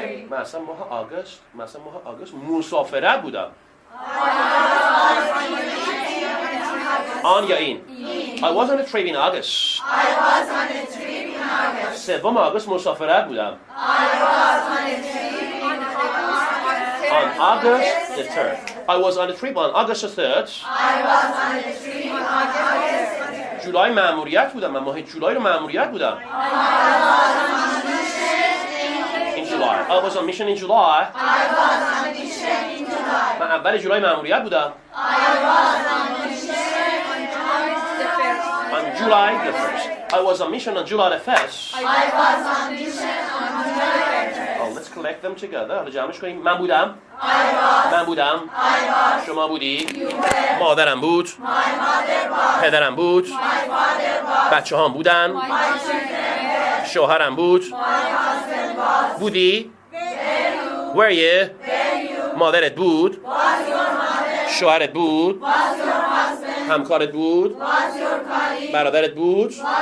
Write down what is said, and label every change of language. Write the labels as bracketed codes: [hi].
[fa] من اصلا ماه آگوست مسافرت بودم. آن یا این؟ [en] I was on a trip in August. [fa] سوم آگوست مسافرت بودم. [en] On August the 3rd. I was on a trip on August the 3rd. [fa] جولای مأموریت بودم. من ماه جولای رو مأموریت بودم. [en] In July. I was on mission in July. [fa] من اول جولای مأموریت بودم. [en] On July the 1st. I was on mission on July the 1st. Oh, let's collect them together. [fa] حالا جمعش کنیم. من بودم. شما بودی. مادرم بود. پدرم بود. بچه هم بودن. شوهرم بود. بودی. [en] Were you. [fa] مادرت بود. شوهرت بود. همکارت بود. برادرت بود.